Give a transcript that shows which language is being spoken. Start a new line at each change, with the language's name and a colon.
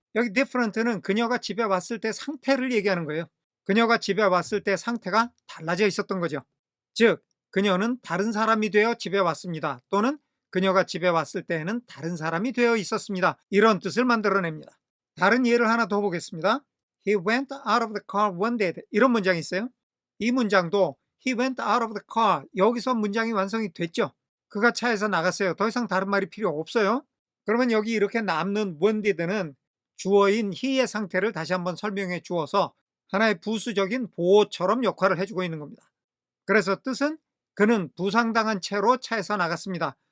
Korean: 여기 different는 그녀가 집에 왔을 때 상태를 얘기하는 거예요. 그녀가 집에 왔을 때 상태가 달라져 있었던 거죠. 즉, 그녀는 다른 사람이 되어 집에 왔습니다. 또는 그녀가 집에 왔을 때에는 다른 사람이 되어 있었습니다. 이런 뜻을 만들어냅니다. 다른 예를 하나 더 보겠습니다.
English: He went out of the car one day.
Korean: 이런 문장이 있어요. 이 문장도
English: He went out of the car.
Korean: 여기서 문장이 완성이 됐죠. 그가 차에서 나갔어요. 더 이상 다른 말이 필요 없어요. 그러면 여기 이렇게 남는
English: one did
Korean: 는 주어인 he의 상태를 다시 한번 설명해 주어서 하나의 부수적인 보호처럼 역할을 해주고 있는 겁니다. 그래서 뜻은 그는 부상당한 채로 차에서 나갔습니다.